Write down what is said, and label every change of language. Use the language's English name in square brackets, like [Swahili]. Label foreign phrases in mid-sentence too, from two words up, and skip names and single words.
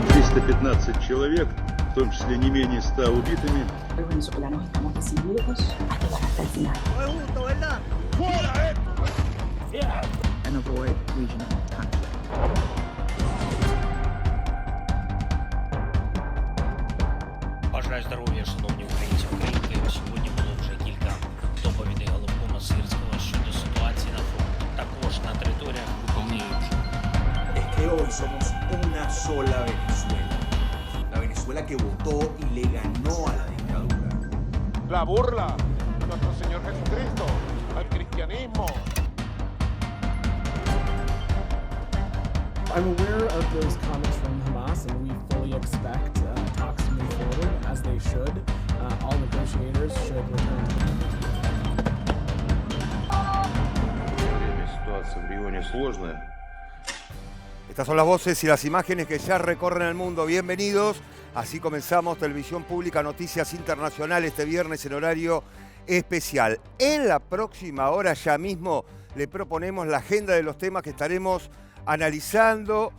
[Russian] 315 человек, в том числе не менее 100 убитыми. [Spanish] Los venezolanos estamos decididos a llegar hasta el final. [English] And avoid regional conflict. [Ukrainian] Бажаю здоров'я, шановні українці та українки. Сьогодні було вже кілька доповідей головкома Сирського щодо ситуації на фронті. Також на територіях виконують. [Spanish] Es que hoy somos una sola Venezuela. La Venezuela que votó y le ganó a la dictadura. La burla de nuestro Señor Jesucristo al cristianismo. [English] I'm aware of those comments from Hamas, and we fully expect talks to move forward as they should. All negotiators should return to [Russian] Ситуация в регионе сложная. [Spanish] Estas son las voces y las imágenes que ya recorren el mundo. Bienvenidos. Así comenzamos Televisión Pública Noticias Internacionales este viernes en horario especial. En la próxima hora ya mismo le proponemos la agenda de los temas que estaremos analizando.